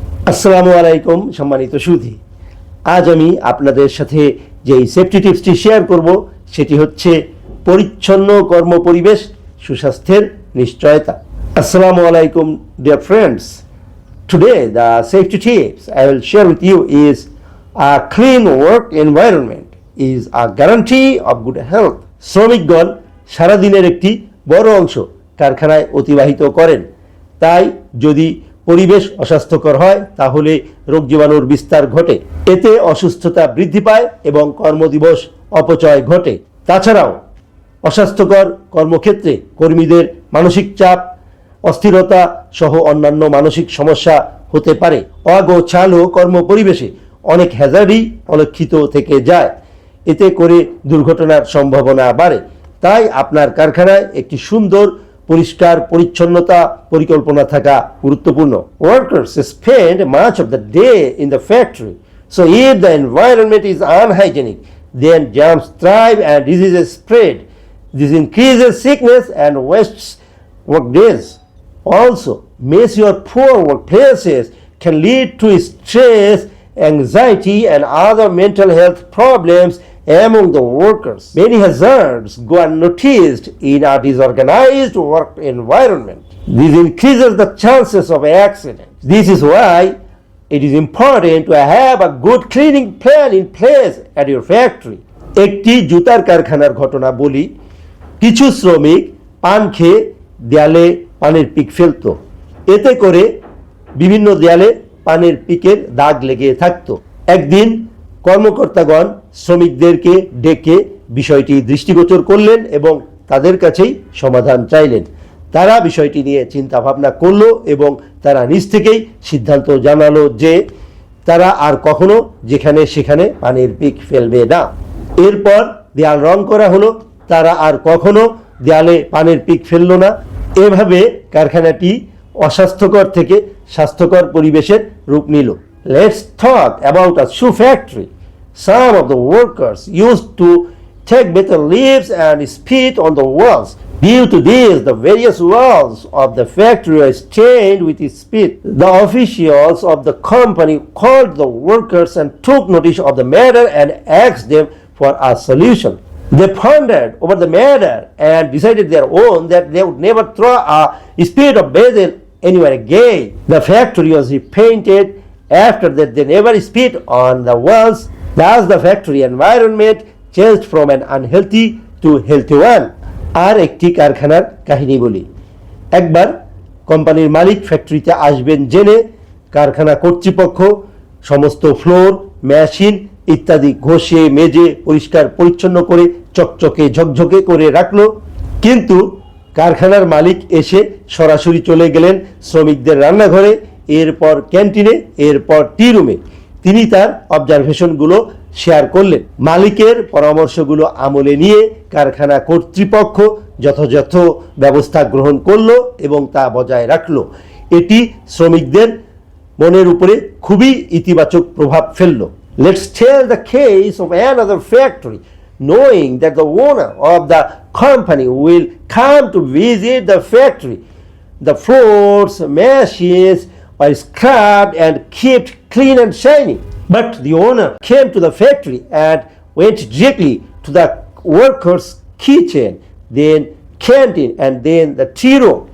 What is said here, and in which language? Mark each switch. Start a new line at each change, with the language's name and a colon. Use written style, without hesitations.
Bangla: আসসালামু আলাইকুম সম্মানিত সুধী, আজ আমি আপনাদের সাথে যেই সেফটি টিপসটি শেয়ার করব সেটি হচ্ছে পরিচ্ছন্ন কর্মপরিবেশ সুস্বাস্থ্যের নিশ্চয়তা।
English: আসসালামু আলাইকুম dear friends, today the safety tips I will share with you is a clean work environment is a guarantee of good health.
Bangla: শ্রমিকগণ সারাদিনের একটি বড় অংশ কারখানায় অতিবাহিত করেন, তাই যদি পরিবেশ অস্বাস্থ্যকর হয় তাহলে রোগ জীবাণুর বিস্তার ঘটে, এতে অসুস্থতা বৃদ্ধি পায় এবং কর্মদিবস অপচয় ঘটে। তাছাড়াও অস্বাস্থ্যকর কর্মক্ষেত্রে কর্মীদের মানসিক চাপ, অস্থিরতা সহ অন্যান্য মানসিক সমস্যা হতে পারে। অগোছালো কর্মপরিবেশে অনেক হ্যাজার্ডই অলক্ষিত থেকে যায়, এতে করে দুর্ঘটনার সম্ভাবনা বাড়ে। তাই আপনার কারখানায় একটি সুন্দর পরিষ্কার পরিচ্ছন্নতা পরিকল্পনা থাকা গুরুত্বপূর্ণ।
English: Workers spend much of the day in the factory, so if the environment is unhygienic, then germs thrive and diseases spread. This increases sickness and wastes work days. Also, messy or poor workplaces can lead to stress, anxiety, and other mental health problems among the workers. Many hazards go unnoticed in a disorganized work environment. This increases the chances of accidents. This is why it is important to have a good cleaning plan in place at your factory.
Bangla: একটি জুতার কারখানার ঘটনা বলি। কিছু শ্রমিক পান খেয়ে দেয়ালে পানের পিক ফেলত, এতে করে বিভিন্ন দেয়ালে পানের পিকের দাগ লেগে থাকতো। একদিন কর্মকর্তাগণ শ্রমিকদেরকে ডেকে বিষয়টি দৃষ্টিগোচর করলেন এবং তাদের কাছেই সমাধান চাইলেন। তারা বিষয়টি নিয়ে চিন্তা ভাবনা করলো এবং তারা নিজ থেকেই সিদ্ধান্ত জানালো যে তারা আর কখনো যেখানে সেখানে পানির পিক ফেলবে না। এরপর দেয়াল রং করা হলো, তারা আর কখনো দেয়ালে পানির পিক ফেললো না। এভাবে কারখানাটি অস্বাস্থ্যকর থেকে স্বাস্থ্যকর পরিবেশের রূপ নিল।
English: Let's talk about a shoe factory. Some of the workers used to take better leaves and spit on the walls. Due to this, the various walls of the factory were stained with spit. The officials of the company called the workers and took notice of the matter and asked them for a solution. They pondered over the matter and decided their own that they would never throw a spit or basil anywhere again. The factory was repainted. After that, they never spit on the walls. Thus, the factory environment changed from an unhealthy to healthy one.
Bangla: আর একটি কারখানার কাহিনী বলি। একবার কোম্পানির মালিক ফ্যাক্টরিতে আসবেন জেনে কারখানা কর্তৃপক্ষ সমস্ত ফ্লোর, মেশিন ইত্যাদি ঘষে মেজে পরিষ্কার পরিচ্ছন্ন করে চকচকে ঝকঝকে করে রাখলো। কিন্তু কারখানার মালিক এসে সরাসরি চলে গেলেন শ্রমিকদের রান্নাঘরে, এরপর ক্যান্টিনে, এরপর টি রুমে। তিনি তার অবজারভেশনগুলো শেয়ার করলেন। মালিকের পরামর্শগুলো আমলে নিয়ে কারখানা কর্তৃপক্ষ যথাযথ ব্যবস্থা গ্রহণ করলো এবং তা বজায় রাখলো। এটি শ্রমিকদের মনের উপরে খুবই ইতিবাচক প্রভাব ফেললো।
English: Let's tell the case of another factory. Knowing that the owner of the company will come to visit the factory, the floors, machines were scrubbed and kept clean and shiny. But the owner came to the factory and went directly to the workers' kitchen, then canteen, and then the tea room.